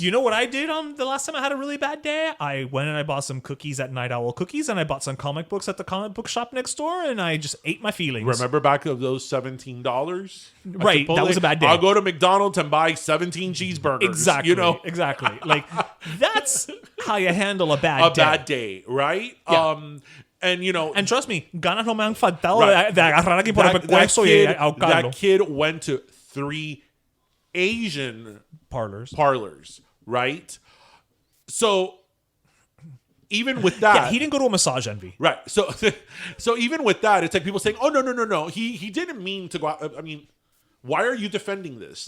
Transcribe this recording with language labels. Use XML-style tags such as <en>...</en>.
<en>You know what I did the last time I had a really bad day? I went and I bought some cookies at Night Owl Cookies, and I bought some comic books at the comic book shop next door, and I just ate my feelings. Remember back of those $17? Right, that was a bad day. I'll go to McDonald's and buy 17 cheeseburgers. Exactly. Exactly. Like, that's how you handle a bad day. A bad day, right? Yeah. And trust me,</en> <es>ganas no me han faltado de agarrar aquí por el pescuezo y ahorcarlo.</es> <en>That kid went to 3 Asian parlors, right? So even with that, he didn't go to a massage envy, right? So even with that, it's like people saying, "Oh no, he didn't mean to go out." I mean, why are you defending this?</en>